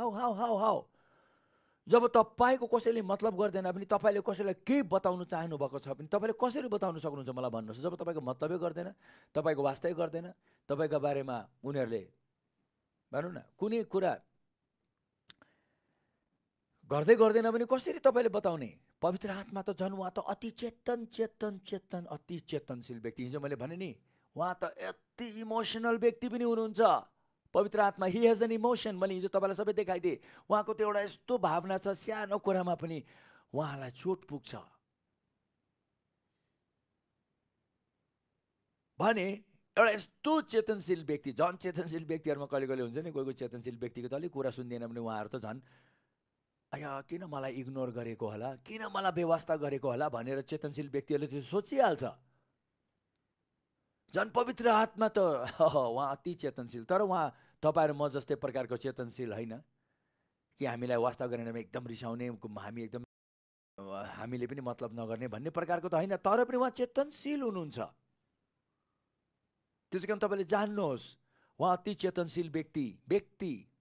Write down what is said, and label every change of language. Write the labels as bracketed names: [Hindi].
[Nepali] How जब तपाईको कसैले मतलब गर्दैन पनि तपाईले कसैलाई केही बताउन चाहनु भएको छ भने तपाईले कसरी बताउन सक्नुहुन्छ मलाई भन्नुहोस्। जब तपाईको मतलबै गर्दैन, तपाईको वास्तै गर्दैन, तपाईको बारेमा उनीहरूले भनौँ न कुनै कुरा गर्दै गर्दैन भने कसरी तपाईले बताउने? पवित्र आत्मा त झन् उहाँ त अति चेतन अति चेतनशील व्यक्ति। हिजो मैले भने नि, उहाँ त यति इमोसनल व्यक्ति पनि हुनुहुन्छ। [English] पवित्र आत्मा he has an emotion. [Nepali] मैले हिजो तपाईलाई सबै देखाइदिएँ। उहाँको त्यो एउटा यस्तो भावना छ, सानो कुरामा पनि उहाँलाई चोट पुग्छ भने एउटा यस्तो चेतनशील व्यक्ति। झन् चेतनशील व्यक्तिहरूमा कहिले कहिले हुन्छ नि, कोही चेतनशील व्यक्तिको त अलिक कुरा सुन्दैन भने उहाँहरू त झन् किन मलाई इग्नोर गरेको होला, किन मलाई बेवास्ता गरेको होला भनेर चेतनशील व्यक्तिहरूले त्यो सोचिहाल्छ। झन् पवित्र आत्मा त उहाँ अति चेतनशील। तर उहाँ तपाईँ र म जस्तै प्रकारको चेतनशील होइन कि हामीलाई वास्ता गरेन एकदम रिसाउने, हामीले पनि मतलब नगर्ने भन्ने प्रकारको त होइन। तर पनि उहाँ चेतनशील हुनुहुन्छ। त्यसै कारण तपाईँले जान्नुहोस्, उहाँ अति चेतनशील व्यक्ति।